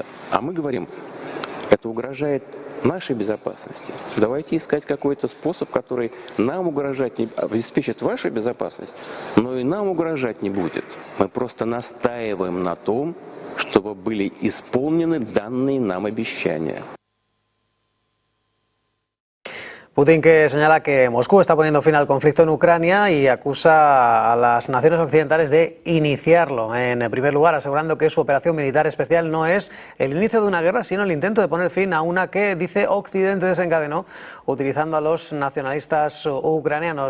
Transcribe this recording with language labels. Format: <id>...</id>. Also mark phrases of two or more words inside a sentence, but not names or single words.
<ru>А мы говорим, это угрожает нашей безопасности. Давайте искать какой-то способ, который нам угрожать не обеспечит вашу безопасность, но и нам угрожать не будет. Мы просто настаиваем на том, чтобы были исполнены данные нам обещания.</ru> <es>Putin, que señala que Moscú está poniendo fin al conflicto en Ucrania y acusa a las naciones occidentales de iniciarlo. En primer lugar, asegurando que su operación militar especial no es el inicio de una guerra, sino el intento de poner fin a una que, dice, Occidente desencadenó utilizando a los nacionalistas ucranianos.</es>